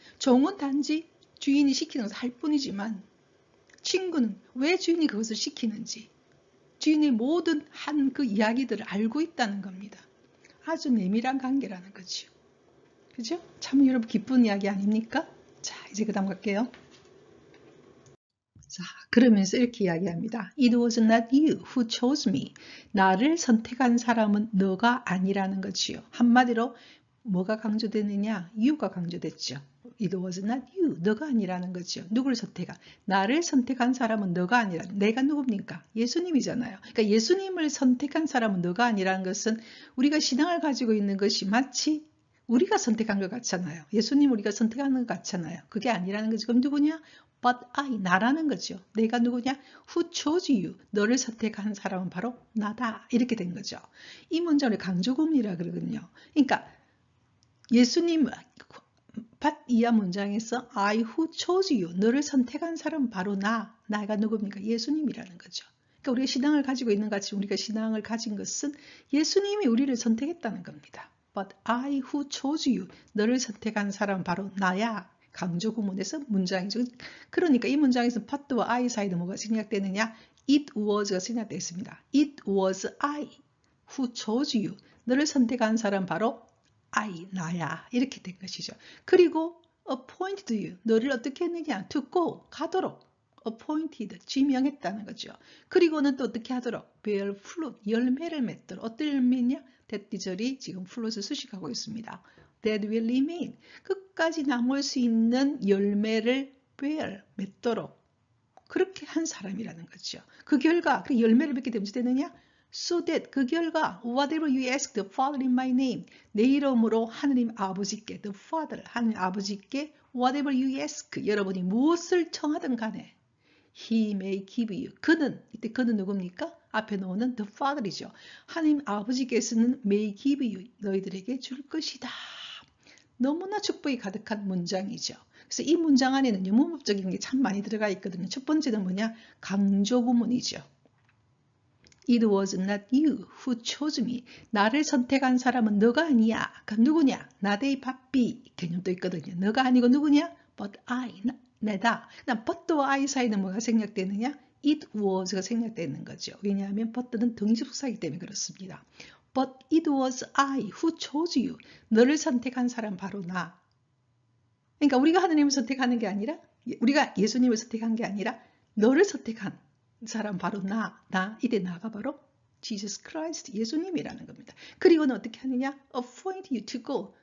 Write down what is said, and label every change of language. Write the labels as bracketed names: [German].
[Korean] 종은 단지 주인이 시키는 것을 할 뿐이지만 친구는 왜 주인이 그것을 시키는지 주인의 모든 한 그 이야기들을 알고 있다는 겁니다. 아주 내밀한 관계라는 거죠. 그죠? 참 여러분 기쁜 이야기 아닙니까? 자, 이제 그 다음 갈게요. 자, 그러면서 이렇게 이야기합니다. [English] It was not you who chose me. [Korean] 나를 선택한 사람은 너가 아니라는 거지요. 한마디로 뭐가 강조되느냐? you가 강조됐죠. [English] It was not you. [Korean] 너가 아니라는 거죠. 누구를 선택한? 나를 선택한 사람은 너가 아니라. 내가 누굽니까? 예수님이잖아요. 그러니까 예수님을 선택한 사람은 너가 아니라는 것은 우리가 신앙을 가지고 있는 것이 마치 우리가 선택한 것 같잖아요. 예수님 우리가 선택하는 것 같잖아요. 그게 아니라는 거지. 그럼 누구냐? [English] but I, [Korean] 나라는 거죠. 내가 누구냐? [English] Who chose you? [Korean] 너를 선택한 사람은 바로 나다. 이렇게 된 거죠. 이 문장을 강조구문이라 그러거든요. 그러니까 예수님 but 이하 문장에서 [English] I who chose you, [Korean] 너를 선택한 사람은 바로 나가 누굽니까? 예수님이라는 거죠. 그러니까 우리가 신앙을 가지고 있는 같이 우리가 신앙을 가진 것은 예수님이 우리를 선택했다는 겁니다. [English] But I who chose you, [Korean] 너를 선택한 사람은 바로 나야. 강조 구문에서 문장이죠. 그러니까 이 문장에서 but와 I 사이에 뭐가 생략되느냐? It was가 생략되어 있습니다. [English] It was I who chose you, [Korean] 너를 선택한 사람 바로 [English] I, [Korean] 나야. 이렇게 된 것이죠. 그리고 [English] appointed you, [Korean] 너를 어떻게 했느냐? [English] to go, [Korean] 가도록. appointed, 지명했다는 거죠. 그리고는 또 어떻게 하도록? [English] bear fruit, [Korean] 열매를 맺도록. 어떤 열매냐? 대띠절이 지금 fruit을 수식하고 있습니다. [English] that will remain, [Korean] 끝까지 남을 수 있는 열매를 bear, 맺도록. 그렇게 한 사람이라는 거죠. 그 결과, 그 열매를 맺게 되면 되느냐? [English] So that, 그 결과 whatever you ask the Father in my name, [Korean] 내 이름으로 하느님 아버지께, [English] the Father, [Korean] 하느님 아버지께 [English] whatever you ask, [Korean] 여러분이 무엇을 청하든 간에 [English] He may give you, [Korean] 그는, 이때 그는 누굽니까? 앞에 나오는 [English] the Father [Korean] 이죠. 하느님 아버지께서는 [English] may give you, [Korean] 너희들에게 줄 것이다. 너무나 축복이 가득한 문장이죠. 그래서 이 문장 안에는 문법적인 게 참 많이 들어가 있거든요. 첫 번째는 뭐냐? 강조 구문이죠. [English] It was not you who chose me. [Korean] 나를 선택한 사람은 너가 아니야. 그럼 누구냐? 나데이 바삐 개념도 있거든요. 너가 아니고 누구냐? [English] But I, [Korean] 내다. 그다음 but와 I 사이는 뭐가 생략되느냐? It was가 생략되는 거죠. 왜냐하면 but는 등식속사이기 때문에 그렇습니다. [English] But it was I who chose you. [Korean] 너를 선택한 사람 바로 나. 그러니까 우리가 하느님을 선택하는 게 아니라, 우리가 예수님을 선택한 게 아니라 너를 선택한 사람 바로 나. 이때 나가 바로 Jesus Christ, 예수님이라는 겁니다. 그리고는 어떻게 하느냐? [English] appoint you to go.